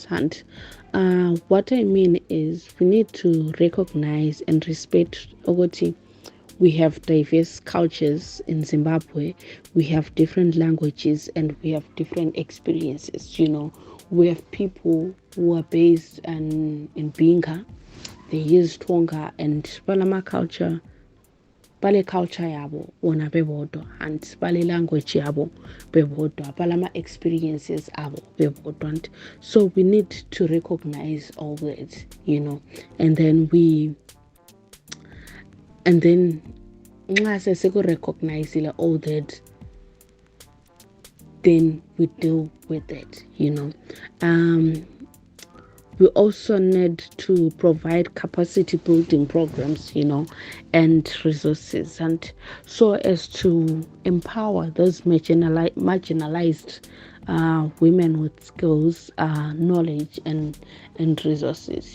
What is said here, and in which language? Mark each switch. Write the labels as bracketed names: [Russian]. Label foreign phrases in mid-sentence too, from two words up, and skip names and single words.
[English] And what I mean is we need to recognize and respect ukuthi we have diverse cultures in Zimbabwe. We have different languages and we have different experiences. We have people who are based in Binga. They use Tonga and Palama culture. [North Ndebele] Bale culture yabo wona bebodwa and bale language yabo bebodwa, balama experiences abo bebodwa. [English] So we need to recognize all that, and then [North Ndebele] nxa sesiku-recognize [English] all that, then we deal with it. We also need to provide capacity building programs, and resources, and so as to empower those marginalized women with skills, knowledge, and resources.